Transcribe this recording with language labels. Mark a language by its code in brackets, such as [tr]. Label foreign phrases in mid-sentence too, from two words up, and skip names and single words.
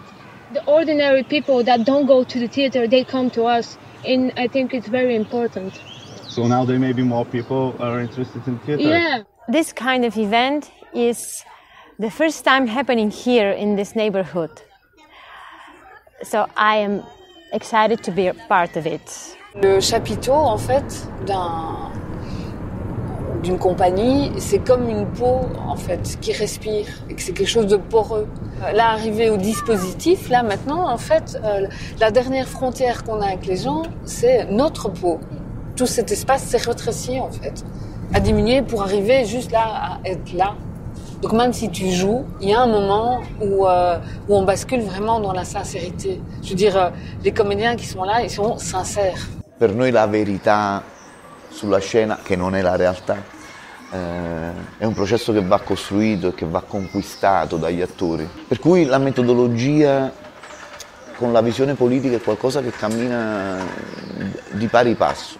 [en] The ordinary people that don't go to the theater, they come to us, and I think it's very important. So now there may be more people are interested in theater. Yeah. This kind of event is the first time happening here in this neighborhood. So I am excited to be a part of it. [fr] Le chapiteau, en fait, d'une compagnie, c'est comme une peau, en fait, qui respire, et que c'est quelque chose de poreux. Là, arrivé au dispositif, là, maintenant, en fait, la dernière frontière qu'on a avec les gens, c'est notre peau. Tout cet espace s'est rétréci, en fait, a diminué pour arriver juste là, à être là. Donc même si tu joues, il y a un moment où on bascule vraiment dans la sincérité. Je veux dire, les comédiens qui sont là, ils sont sincères. [it] Per noi la verità sulla scena, che non è la realtà. È un processo che va costruito e che va conquistato dagli attori. Per cui la metodologia con la visione politica è qualcosa che cammina di pari passo.